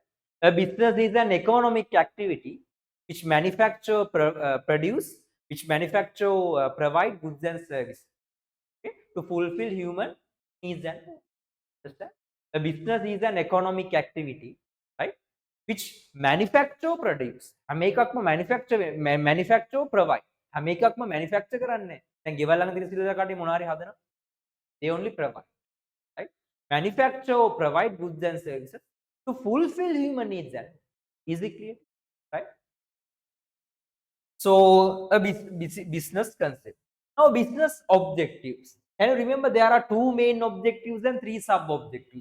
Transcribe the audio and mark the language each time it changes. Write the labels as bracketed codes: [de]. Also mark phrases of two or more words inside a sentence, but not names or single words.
[en] A business is an economic activity which provide goods and services, okay, to fulfill human needs and wants. Understand? A business is an economic activity, right, which produce. [si] හැම එකක්ම [en] manufacture provide. [si] හැම එකක්ම manufacture කරන්නේ. දැන් ගෙවල් ළඟ තියෙන සිල්වර කඩේ මොනවා හරි හදනවා. [en] They only provide, right? Manufacture or provide goods and services to fulfill human needs and wants. Is it clear? Right? So a business concept. Now business objectives. Can you remember there are two main objectives and three sub-objectives?